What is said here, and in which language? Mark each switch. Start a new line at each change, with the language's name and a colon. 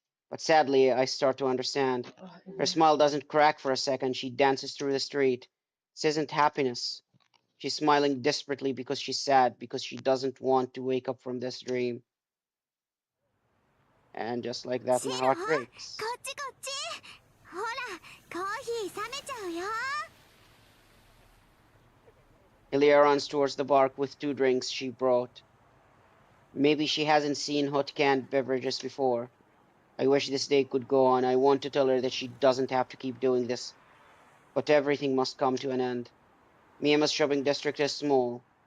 English: But sadly, I start to understand. Her smile doesn't crack for a second. She dances through the street. This isn't happiness. She's smiling desperately because she's sad, because she doesn't want to wake up from this dream. And just like that, my heart breaks.
Japanese: こっちこっち。ほら、コーヒー冷めちゃうよ。
English: Ilya runs towards the bar with 2 drinks she brought. Maybe she hasn't seen hot canned beverages before. I wish this day could go on. I want to tell her that she doesn't have to keep doing this. But everything must come to an end. Miyamo's shopping district is small.